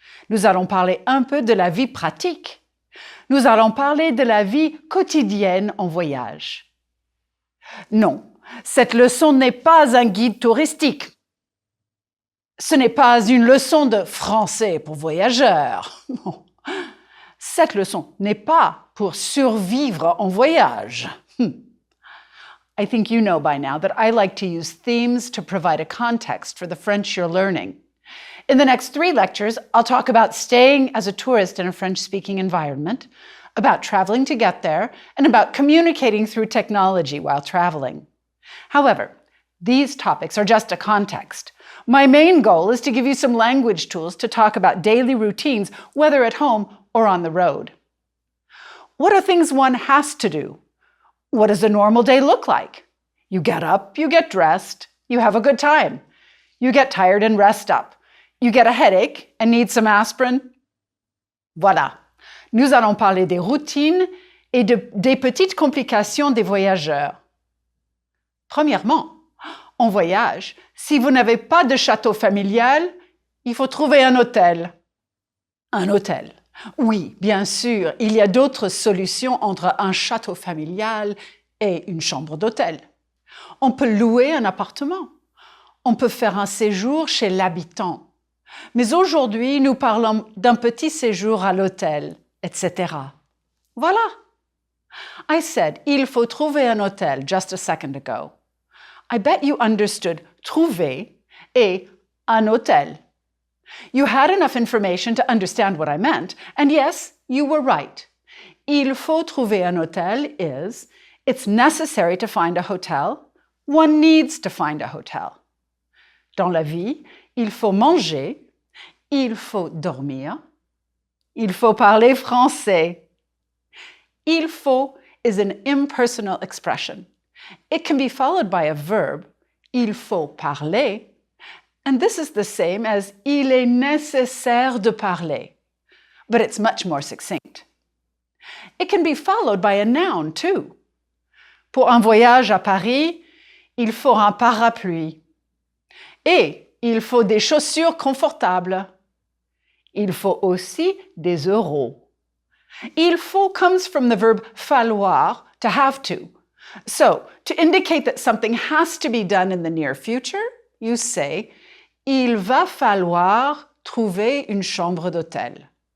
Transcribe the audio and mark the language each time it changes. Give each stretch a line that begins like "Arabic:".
French: Nous allons parler un peu de la vie pratique. Nous allons parler de la vie quotidienne en voyage. Non, cette leçon n'est pas un guide touristique. Ce n'est pas une leçon de français pour voyageurs. Non. Cette leçon n'est pas pour survivre en voyage.
English: I think you know by now that I like to use themes to provide a context for the French you're learning. In the next 3 lectures, I'll talk about staying as a tourist in a French-speaking environment, about traveling to get there, and about communicating through technology while traveling. However, these topics are just a context. My main goal is to give you some language tools to talk about daily routines, whether at home or on the road. What are things one has to do? What does a normal day look like? You get up, you get dressed, you have a good time. You get tired and rest up. You get a headache and need some aspirin.
French: Voilà. Nous allons parler des routines et des petites complications des voyageurs. Premièrement, en voyage, si vous n'avez pas de château familial, il faut trouver un hôtel. Un hôtel. Oui, bien sûr, il y a d'autres solutions entre un château familial et une chambre d'hôtel. On peut louer un appartement. On peut faire un séjour chez l'habitant. Mais aujourd'hui, nous parlons d'un petit séjour à l'hôtel, etc. Voilà.
English: I said,
French: il faut trouver un hôtel
English: just a second ago. I bet you understood
French: trouver et un hôtel.
English: You had enough information to understand what I meant, and yes, you were right.
French: Il faut trouver un hôtel
English: is, it's necessary to find a hotel, one needs to find a hotel.
French: Dans la vie, il faut manger, il faut dormir, il faut parler français.
English: Il faut is an impersonal expression. It can be followed by a verb,
French: il faut parler,
English: and this is the same as
French: il est nécessaire de parler,
English: but it's much more succinct. It can be followed by a noun too.
French: Pour un voyage à Paris, il faut un parapluie. Et il faut des chaussures confortables. Il faut aussi des euros.
English: Il faut comes from the verb falloir, to have to. So, to indicate that something has to be done in the near future, you say,
French: il va falloir trouver une chambre d'hôtel.